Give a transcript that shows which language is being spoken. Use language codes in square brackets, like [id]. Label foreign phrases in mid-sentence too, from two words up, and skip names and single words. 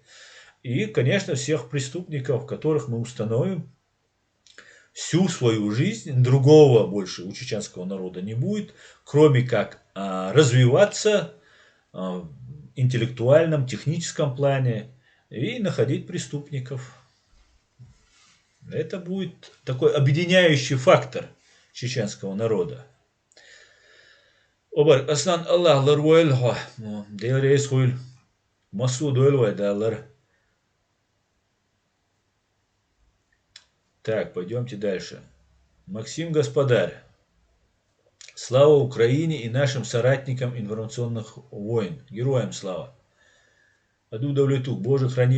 [ru] И, конечно, всех преступников, которых мы установим, всю свою жизнь, другого больше у чеченского народа не будет, кроме как развиваться в интеллектуальном, техническом плане и находить преступников. Это будет такой объединяющий фактор чеченского народа. [ce] Обар, Аслан Аллах ларвойлха, делрейс хуйль, масуд ойлвайдалар. [ru] Так, пойдемте дальше. Максим Господарь. Слава Украине и нашим соратникам информационных войн. Героям слава. Аду Давлетук.